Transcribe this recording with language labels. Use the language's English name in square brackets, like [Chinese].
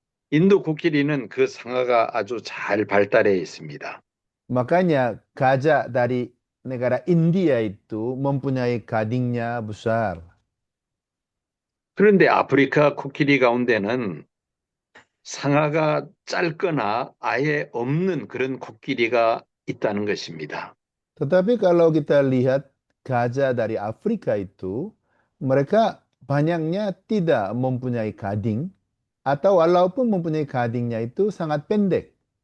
[Korean] 인도 코끼리는 그 상아가 아주 잘 발달해 있습니다. [Indonesian] Makanya gajah dari negara India itu mempunyai gadingnya besar. [Korean] 그런데 아프리카 코끼리 가운데는 상아가 짧거나 아예 없는 그런 코끼리가 있다는 것입니다. [Indonesian] Tetapi kalau kita lihat gajah dari Afrika itu, mereka banyaknya tidak mempunyai gading, atau walaupun mempunyai gadingnya itu sangat pendek.